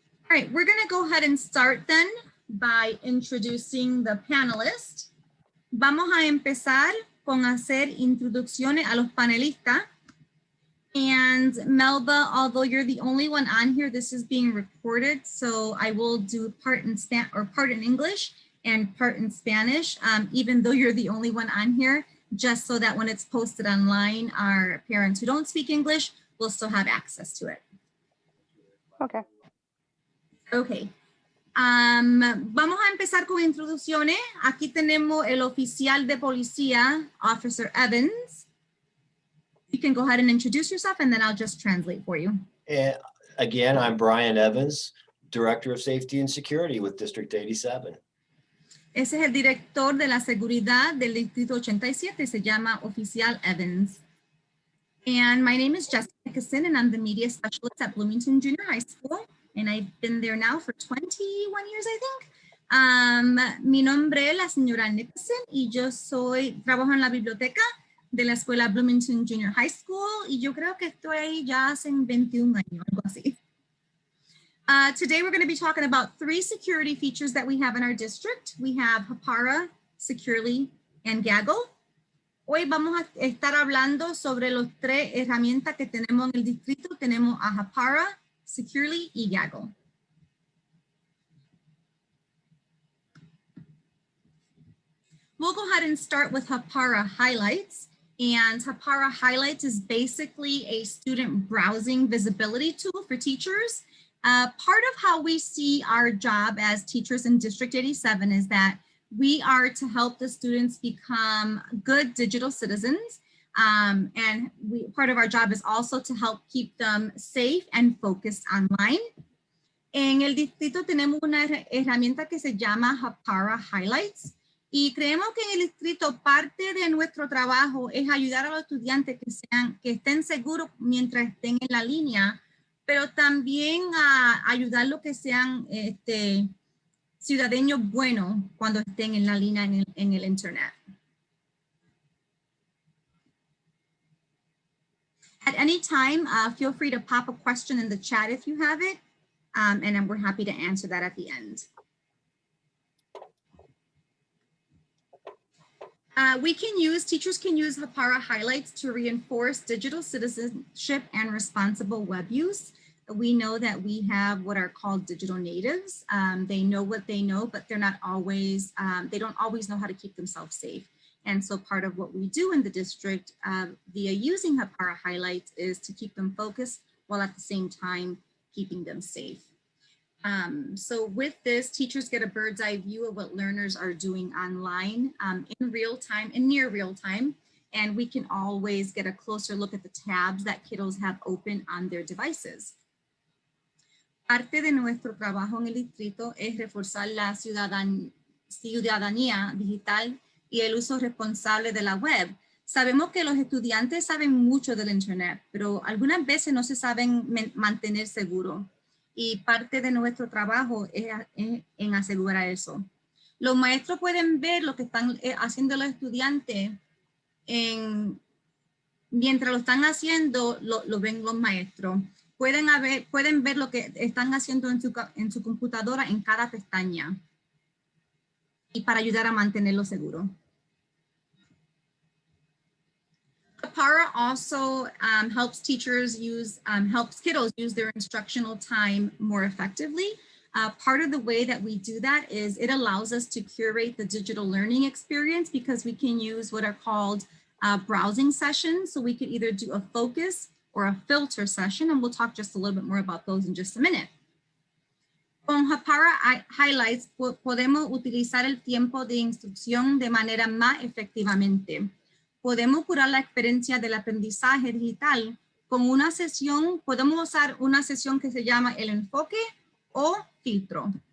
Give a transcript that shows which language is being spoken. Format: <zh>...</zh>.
<en>All right, we're going to go ahead and start then by introducing the panelists.</en> <es>Vamos a empezar con hacer introducciones a los panelistas.</es> <en>And Melba, although you're the only one on here, this is being recorded, so I will do part in English and part in Spanish, even though you're the only one on here, just so that when it's posted online, our parents who don't speak English will still have access to it. Okay. Okay.</en> <es>Vamos a empezar con introducciones. Aquí tenemos el oficial de policía, Officer Evans.</es> <en>You can go ahead and introduce yourself and then I'll just translate for you. Again, I'm Brian Evans, Director of Safety and Security with District 87.</en> <es>Ese es el director de la seguridad del Distrito 87, se llama Oficial Evans.</es> <en>And my name is Jessica Nickerson and I'm the media specialist at Bloomington Junior High School. And I've been there now for 21 years, I think.</en> <es>Mi nombre es la señora Nickerson y yo trabajo en la biblioteca de la escuela Bloomington Junior High School y yo creo que estoy ahí ya hace 21 años, algo así.</es> <en>Today we're going to be talking about 3 security features that we have in our district. We have Hapara, Securely, and Gaggle.</en> <es>Hoy vamos a estar hablando sobre los 3 herramientas que tenemos en el distrito. Tenemos a Hapara, Securely, y Gaggle.</es> <en>We'll go ahead and start with Hapara Highlights. And Hapara Highlights is basically a student browsing visibility tool for teachers. Part of how we see our job as teachers in District 87 is that we are to help the students become good digital citizens. And part of our job is also to help keep them safe and focused online.</en> <es>En el distrito tenemos una herramienta que se llama Hapara Highlights. Y creemos que en el distrito parte de nuestro trabajo es ayudar a los estudiantes que estén seguros mientras estén en la línea, pero también a ayudarlos que sean ciudadanos buenos cuando estén en la línea en el internet.</es> <en>At any time, feel free to pop a question in the chat if you have it, and then we're happy to answer that at the end. Teachers can use Hapara Highlights to reinforce digital citizenship and responsible web use. We know that we have what are called digital natives. They know what they know, but they're not always, they don't always know how to keep themselves safe. And so part of what we do in the district via using Hapara Highlights is to keep them focused while at the same time keeping them safe. So with this, teachers get a bird's eye view of what learners are doing online in real time and near real time. And we can always get a closer look at the tabs that kiddos have open on their devices.</en> <es>Parte de nuestro trabajo en el distrito es reforzar la ciudadanía digital y el uso responsable de la web. Sabemos que los estudiantes saben mucho del internet, pero algunas veces no se saben mantener seguros. Y parte de nuestro trabajo es en asegurar eso. Los maestros pueden ver lo que están haciendo los estudiantes. Mientras lo están haciendo, lo ven los maestros. Pueden ver lo que están haciendo en su computadora en cada pestaña. Y para ayudar a mantenerlo seguro.</es> <en>Hapara also helps kiddos use their instructional time more effectively. Part of the way that we do that is it allows us to curate the digital learning experience because we can use what are called browsing sessions. So we could either do a focus or a filter session, and we'll talk just a little bit more about those in just a minute.</en> <es>Con Hapara Highlights podemos utilizar el tiempo de instrucción de manera más efectivamente. Podemos curar la experiencia del aprendizaje digital con una sesión, podemos usar una sesión que se llama el enfoque o filtro.</es>